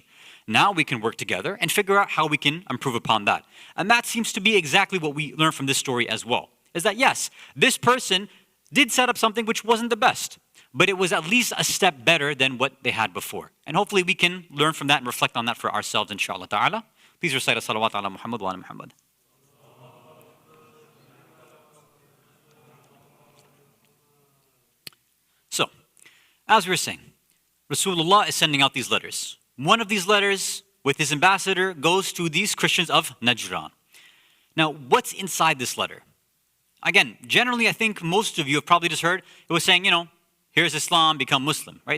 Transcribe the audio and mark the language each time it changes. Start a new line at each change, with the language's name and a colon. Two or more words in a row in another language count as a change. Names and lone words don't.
English: Now we can work together and figure out how we can improve upon that. And that seems to be exactly what we learn from this story as well, is that yes, this person did set up something which wasn't the best, but it was at least a step better than what they had before. And hopefully we can learn from that and reflect on that for ourselves,
Arabic: إن شاء الله تعالى.
English: Please recite a
Arabic: صلوات على محمد وعلى محمد.
English: So, as we were saying, Rasulullah is sending out these letters. One of these letters with his ambassador goes to these Christians of Najran. Now, what's inside this letter? Again, generally, I think most of you have probably just heard, it was saying, here's Islam, become Muslim, right?